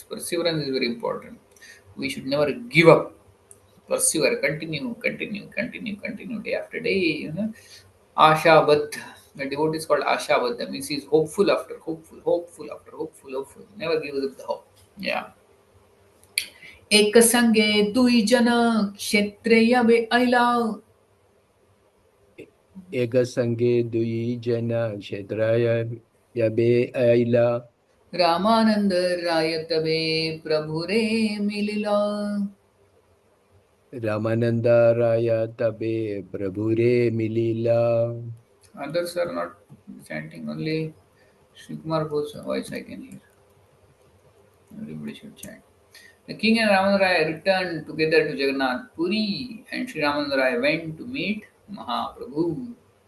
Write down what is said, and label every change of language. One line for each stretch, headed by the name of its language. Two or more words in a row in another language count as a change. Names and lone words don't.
English: Perseverance is very important. We should never give up. Persevere, continue day after day. Ashabad. The devotee is called Ashabad. Means he is hopeful after hopeful. Never gives up the hope. Yeah.
Bangla: এক সঙ্গে দুই জন ক্ষেত্রেয় বে ঐলা এক সঙ্গে দুই জনা ক্ষেত্রায় যবে ঐলা রামানন্দ রায় তবে প্রভু রে মিলিলা. রামানন্দ রায় তবে প্রভু রে মিলিলা.
English: Others are not chanting, only Sri Kumar Bose voice I can hear. Everybody should chant. The king and Ramananda Raya returned together to Jagannath Puri, and Sri Ramananda Raya went to meet Mahaprabhu.